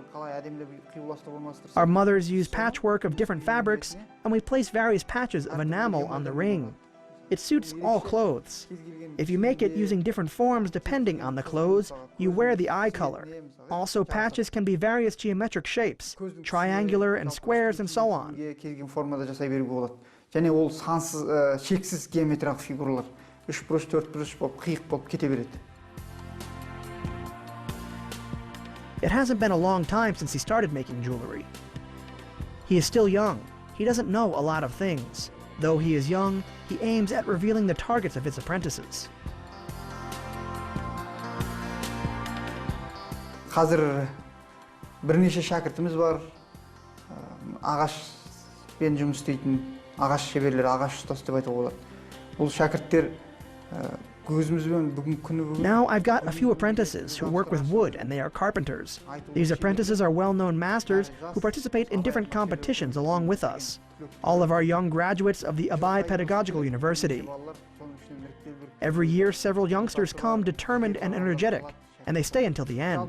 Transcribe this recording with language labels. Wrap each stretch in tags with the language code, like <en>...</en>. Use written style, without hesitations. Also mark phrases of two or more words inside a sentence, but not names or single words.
<en>Our mothers use patchwork of different fabrics, and we place various patches of enamel on the ring. It suits all clothes. If you make it using different forms depending on the clothes, you wear the eye color. Also, patches can be various geometric shapes, triangular and squares and so on.</en> <kk>Және ол сансыз, шексіз геометриялық фигуралар. 3 бұрыш, 4 бұрыш болып, қиық болып кете береді.</kk> <en>It hasn't been a long time since he started making jewelry. He is still young. He doesn't know a lot of things. Though he is young, he aims at revealing the targets of his apprentices.</en> <kk>Қазір бірнеше шәкіртіміз бар. Ағашпен жұмыс істейтін ағаш шеберлер, ағаш ұстасы деп айтуға болады. Бұл шәкірттер көзімізбен бүгінгі күні</kk> <en>Now I've got a few apprentices who work with wood and they are carpenters. These apprentices are well-known masters who participate in different competitions along with us. All of our young graduates of the Abay Pedagogical University. Every year several youngsters come determined and energetic, and they stay until the end.</en>